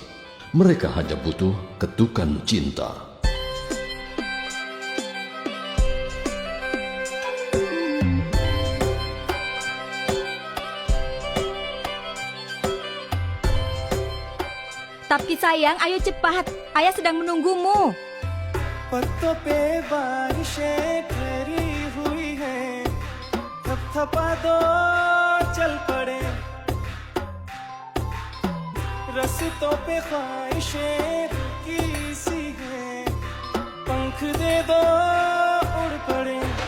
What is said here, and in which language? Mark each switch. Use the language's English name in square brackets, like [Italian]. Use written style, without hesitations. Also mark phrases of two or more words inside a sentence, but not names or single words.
[Indonesian] Mereka hanya butuh ketukan cinta. Tapi sayang, ayo cepat. Ayah sedang menunggumu. [Hindi] पत्तों पे बारिशें ठहरी हुई हैं, थपथपा दो चल पड़े, रस्तों पे ख्वाहिशें रुकी सी हैं, पंख दे दो उड़ पड़े,